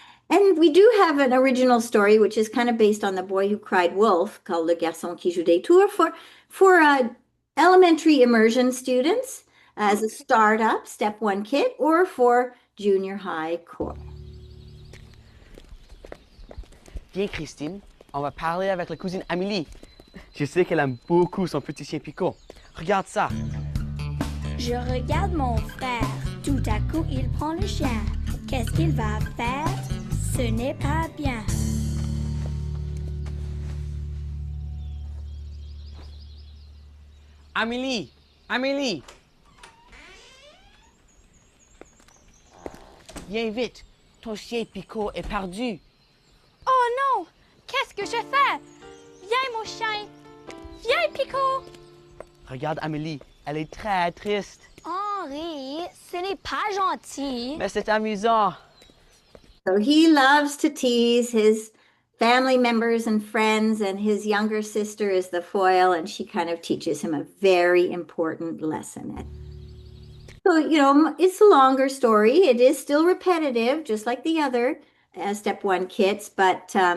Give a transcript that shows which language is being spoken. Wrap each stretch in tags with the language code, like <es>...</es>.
<en>And we do have an original story, which is kind of based on The Boy Who Cried Wolf, called Le Garçon qui joue des tours, for elementary immersion students as a startup, step 1 kit, or for junior high core.</en> <fr>Viens, Christine, on va parler avec la cousine Amélie. Je sais qu'elle aime beaucoup son petit chien Pico. Regarde ça. Je regarde mon frère. Tout à coup, il prend le chien. Qu'est-ce qu'il va faire? Ce n'est pas bien. Amélie! Amélie! Viens vite, ton chien Pico est perdu. Oh non! Qu'est-ce que je fais? Viens, mon chien! Viens, Pico! Regarde Amélie, elle est très triste. Henri, ce n'est pas gentil. Mais c'est amusant.</fr> <en>So he loves to tease his family members and friends, and his younger sister is the foil, and she kind of teaches him a very important lesson. So, it's a longer story. It is still repetitive, just like the other step 1 kits, but</en>